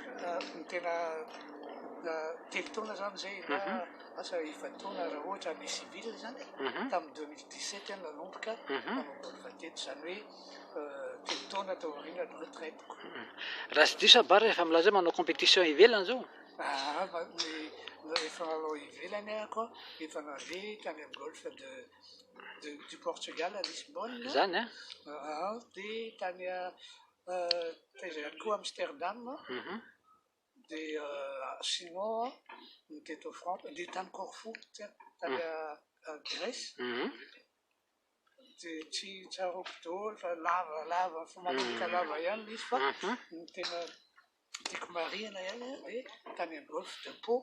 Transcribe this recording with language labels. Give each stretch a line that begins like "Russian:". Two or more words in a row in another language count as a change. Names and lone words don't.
Malagasy: Ny tena telo taona zany zay na asa efa taona raha ohatra ny civil zany tamin'ny 2017 nanomboka manao golf teto zany hoe telo taona tao aoriana ny retraiteko. Raha tsy diso bary efa milaza manao compétition ivelany zao? Efa manao ivelany ako efa nave tany amin'ny
French: golf du Portugal à Lisbonne.
Malagasy: Zany dia tany taiza ihany koa Amsterdam. Dia sinon teto France dia tany Corfou tany Grèce. Dia tsy tsaroko daholo fa lava fa manomboka lava ihany izy fa ny tena tiako marihana ihany hoe tany amin'ny golf de Pau.